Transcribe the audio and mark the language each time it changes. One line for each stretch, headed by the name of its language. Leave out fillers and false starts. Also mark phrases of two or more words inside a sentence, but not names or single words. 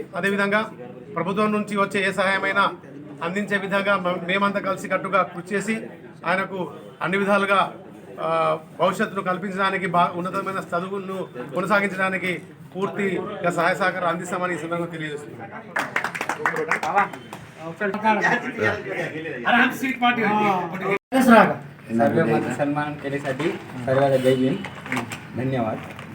Telugu: అదేవిధంగా ప్రభుత్వం నుంచి వచ్చే ఏ సహాయమైనా అందించే విధంగా మేమంతా కలిసి కట్టుగా కృషి చేసి ఆయనకు అన్ని విధాలుగా భవిష్యత్తును కల్పించడానికి, ఉన్నతమైన చదువును కొనసాగించడానికి పూర్తిగా సహాయ సహకారం అందిస్తామని ఈ సందర్భంగా తెలియజేస్తున్నాం.
Marathi: सर्व माझं सन्मान केल्यासाठी सर्वांना जय भीम, धन्यवाद.